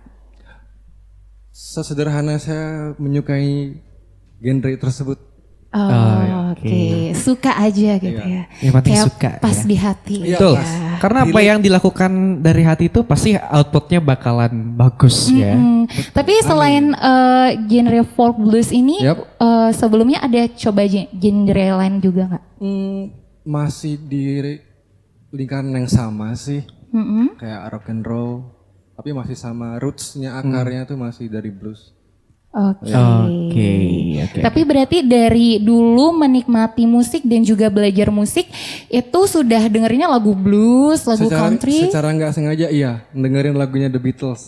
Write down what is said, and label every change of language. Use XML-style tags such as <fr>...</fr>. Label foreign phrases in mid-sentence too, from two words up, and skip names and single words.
<id>Sesederhana saya menyukai genre tersebut. Oh, oke. Suka aja gitu ya. Yang penting Kayak suka, pas ya. di hati. Iya, Betul. pas. Karena apa yang dilakukan dari hati itu pasti outputnya bakalan bagus ya. Tapi selain genre</id> <en>folk blues</en> <id>ini, Yap. sebelumnya ada coba genre lain juga nggak? Masih di lingkaran yang sama sih. Kayak</id> <en>rock and roll.</en> <id>Tapi masih sama rootsnya, akarnya tuh masih dari blues. Oke. Oke. Tapi berarti dari dulu menikmati musik dan juga belajar musik itu sudah dengerinnya lagu blues, lagu country. Secara nggak sengaja iya, dengerin lagunya The Beatles.</id>